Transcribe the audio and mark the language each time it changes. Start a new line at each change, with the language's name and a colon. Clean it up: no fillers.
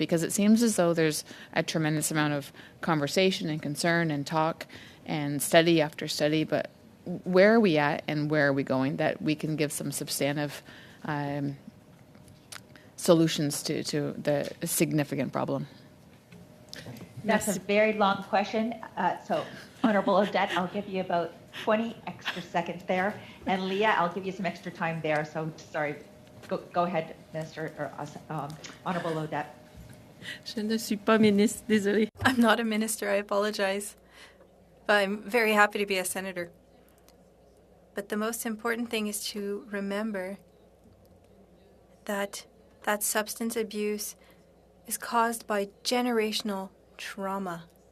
English: Because it seems as though there's a tremendous amount of conversation and concern and talk and study after study, but where are we at and where are we going that we can give some substantive solutions to the significant problem? That's a very long question. So, Honourable Odette, I'll give you about 20 extra seconds there. And Leah, I'll give you some extra time there. So, sorry. Go ahead, Minister, or Honourable Odette.
French: Je ne suis pas ministre, désolée.
English: I'm not a minister, I apologize. But I'm very happy to be a senator. But the most important thing is to remember that substance abuse is caused by generational trauma.